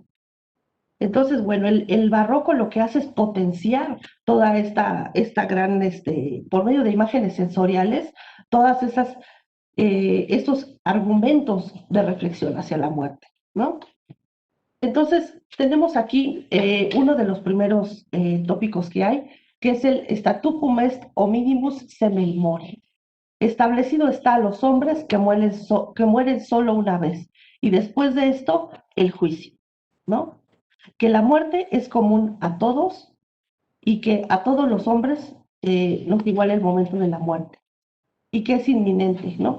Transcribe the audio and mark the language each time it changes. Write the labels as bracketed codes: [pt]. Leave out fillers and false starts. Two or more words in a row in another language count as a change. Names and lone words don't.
[es] Entonces, bueno, el barroco lo que hace es potenciar toda esta gran, por medio de imágenes sensoriales, todas estos argumentos de reflexión hacia la muerte, ¿no? Entonces, tenemos aquí uno de los primeros tópicos que hay, que es el [la] statutum est hominimus semel more. [es] Establecido está a los hombres que mueren solo una vez, y después de esto, el juicio, ¿no? Que la muerte es común a todos y que a todos los hombres nos iguala el momento de la muerte y que es inminente, ¿no?